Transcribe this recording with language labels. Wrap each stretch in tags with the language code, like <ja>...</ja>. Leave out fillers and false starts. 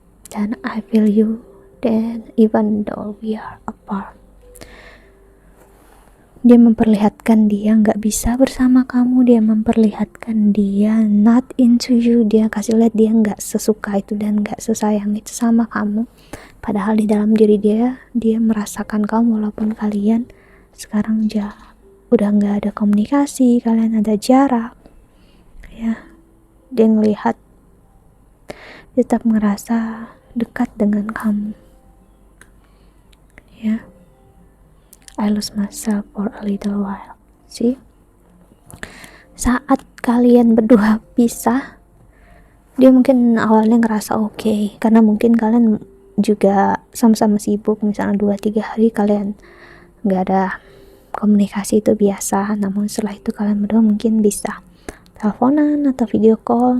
<id>Dan</id> <en>I feel you, then even though we are apart.</en> <id>Dia memperlihatkan dia gak bisa bersama kamu, dia memperlihatkan dia</id> <en>not into you,</en> <id>dia kasih lihat dia gak sesuka itu dan gak sesayang itu sama kamu. Padahal di dalam diri dia merasakan kamu, walaupun kalian sekarang udah gak ada komunikasi, kalian ada jarak. Ya, dia ngelihat, dia tetap ngerasa dekat dengan kamu. Ya.</id> <en>I lose myself for a little while. See?</en> <id>Saat kalian berdua pisah, dia mungkin awalnya ngerasa oke, karena mungkin kalian juga sama-sama sibuk, misalnya 2-3 hari kalian gak ada komunikasi, itu biasa. Namun setelah itu kalian berdua mungkin bisa teleponan atau video call.</id>